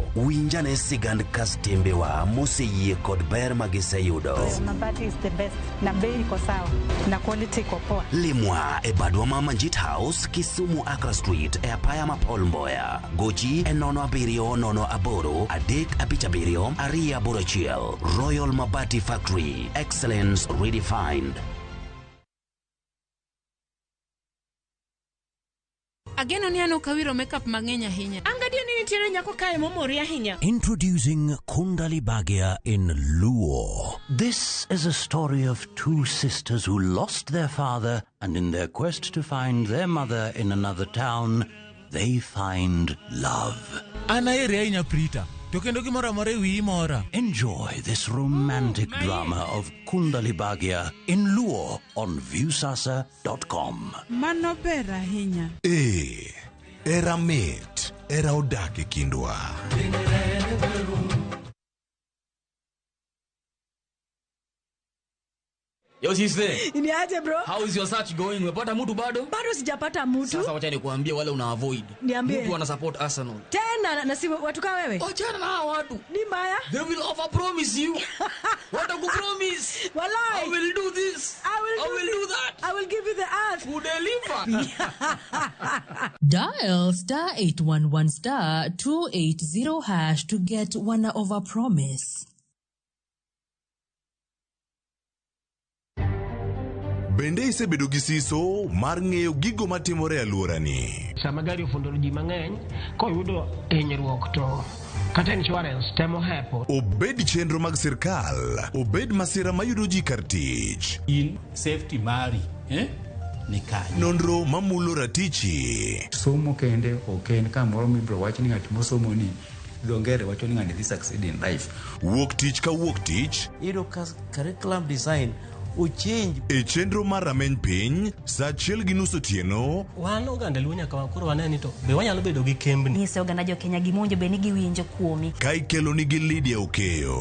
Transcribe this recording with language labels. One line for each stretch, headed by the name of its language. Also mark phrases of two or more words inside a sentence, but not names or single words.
Luo (Kenya and Tanzania): Winjane sigand kastembe wa moseyie kod ber ma giseyudo.
English: Mabati is the best.
Swahili: Na bei iko sawa. Na quality iko poa.
Luo (Kenya and Tanzania): Limwa e badwa ma Manjit House, Kisumu Accra Street e apaya ma Paul Mboya. Gochi e 070 Adek Abichabirio, Aria Burachiel, Royal Mabati Factory,
English: excellence redefined.
Luo (Kenya and Tanzania): Ageno ni ano kawiro makeup mang'eny ahinya. Angadio ni nitiere nyako kae momori ahinya.
English: Introducing Kundali Bhagia in Luo. This is a story of two sisters who lost their father, and in their quest to find their mother in another town, they find love. Enjoy this romantic drama of Kundali Bhagia in Luo on viewsasa.com.
Luo (Kenya and Tanzania): Mano ber ahinya. Era mit, era odake kindwa.
English: Yo sister.
Swahili: Ni aje bro?
English: How is your search going?
Swahili: Umepata mtu bado? Bado sijapata mtu. Sasa wacha nikuambie wale una avoid. Niambie. Mtu ana support Arsenal. Tena na si watu kama wewe. Achana na hao watu. Ni mbaya.
English: They will over promise you. What a good promise. Wallahi. I will do this. I will do that. I will give you the earth. Who deliver? Dial *811*280# to get one over promise.
Luo (Kenya and Tanzania): Bende isebedo gi siso mar ng'eyo gigo matimore e alworani. Sama gari ofundo ji mang'eny koyudo hinyruok to kata insurance temo hepo. Obed chenro mag sirkal, obed masira mayudo ji kar tich. In safety mari, ni kanye. Nonro mamulo ratichi. Somo kende oken kamoro mibro wach ni ng'at mosomo ni dongere wacho ni ng'ani dhi
English: succeed in life.
Luo (Kenya and Tanzania): Wuok tich ka wuok tich. Iro
English: curriculum design
Luo (Kenya and Tanzania): uchinj. E chenro mar rameny piny, sa 1:30 otieno. Wan oganda luo nyaka wakoro waneni to be wanyalo bedo gi kembni. Nyise oganda jo Kenya gimonjo be ni giwinjo kuomi. Ka ikelo ni gi Lydia Okeyo.